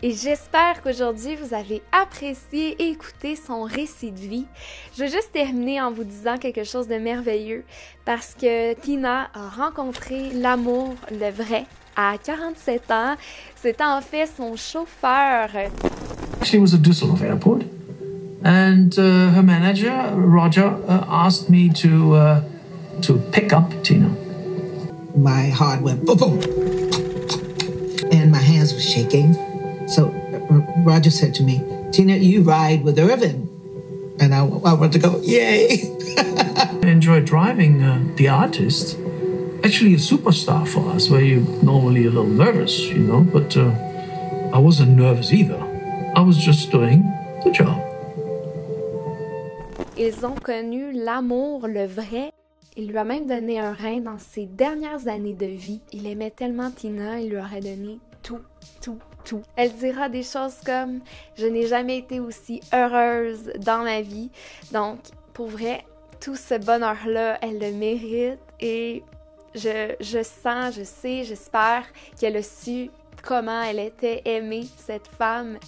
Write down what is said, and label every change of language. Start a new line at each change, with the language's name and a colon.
French: Et j'espère qu'aujourd'hui, vous avez apprécié et écouté son récit de vie. Je veux juste terminer en vous disant quelque chose de merveilleux parce que Tina a rencontré l'amour, le vrai, à 47 ans. C'était en fait son chauffeur.
English: She was at Düsseldorf Airport and her manager, Roger, asked me to pick up Tina. My heart went boom, boom, and my hands were shaking. So Roger said to me, Tina, you ride with Irvin. And I wanted to go, yay. I enjoyed driving the artist, actually a superstar for us, where you're normally a little nervous, you know, but I wasn't nervous either. I was just doing the job.
French: Ils ont connu l'amour, le vrai. Il lui a même donné un rein dans ses dernières années de vie. Il aimait tellement Tina, il lui aurait donné tout, tout, tout. Elle dira des choses comme « Je n'ai jamais été aussi heureuse dans ma vie. » Donc, pour vrai, tout ce bonheur-là, elle le mérite et je sens, je sais, j'espère qu'elle a su comment elle était aimée, cette femme.